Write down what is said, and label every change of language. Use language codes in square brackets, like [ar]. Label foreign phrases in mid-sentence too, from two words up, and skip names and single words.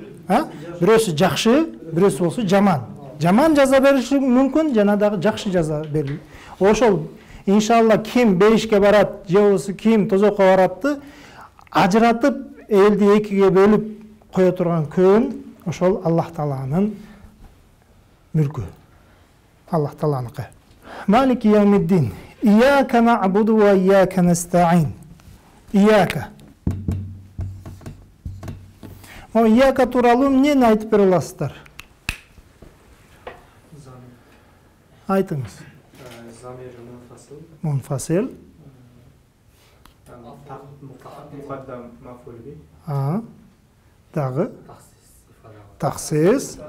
[ky] Бирөөсү жакшы, бирөөсү болсо жаман. Жаман жаза бериши мүмкүн, жана дагы жакшы жаза берилет. Ошол иншалла ким бейишке барат, же болбосо ким тозокко баратты ажыратып элди экиге бөлүп кое турган күн ошол Аллах Тааланын мүлкү. Аллах Тааланыкы. [ar] مالك يوم الدين. إياك نعبد وإياك نستعين. إياك. [ky] Ияка тууралуу эмнени айтып бере аласыздар? Айтыңыз. Замир Мунфасил. [ar] مقدم مفعول به. [ky] Дагы таксис.